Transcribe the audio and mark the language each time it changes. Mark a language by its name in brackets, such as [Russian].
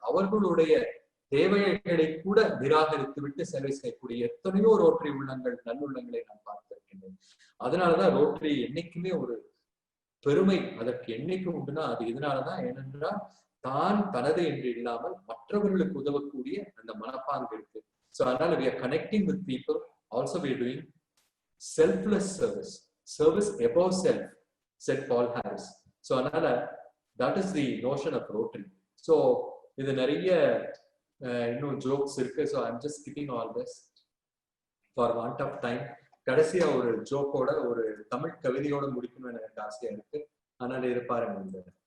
[Tamil] அவர்களுடைய தேவைகளை கூட நிராகரித்து விட்டு சேவை செய்யக்கூடிய எத்தனையோ ரோட்டரி உள்ளங்கள், நல்லுள்ளங்களை நான் பார்த்திருக்கின்றேன். அதனாலதான் ரோட்டரி என்னைக்குமே ஒரு பெருமை அதற்கு என்னைக்கும் உண்டுனா அது இதனாலதான். ஏனென்றால் தான் தனது என்று இல்லாமல் மற்றவர்களுக்கு உதவக்கூடிய அந்த மனப்பாங்கு இருக்கு. [English] So [Tamil] அதனால [English] we are connecting with people, also we are doing selfless service above self, said Paul Harris. So [Tamil] அதனால [English] that is the notion of Rotary. [Tamil] So இது நிறைய இன்னும் ஜோக்ஸ் இருக்கு. [English] So I'm just skipping all this for want of time. [Tamil] கடைசியா ஒரு ஜோக்கோட ஒரு தமிழ் கவிதையோட முடிக்கணும்னு எனக்கு ஆசையா இருக்கு. அதனால இது பாருங்க. இந்த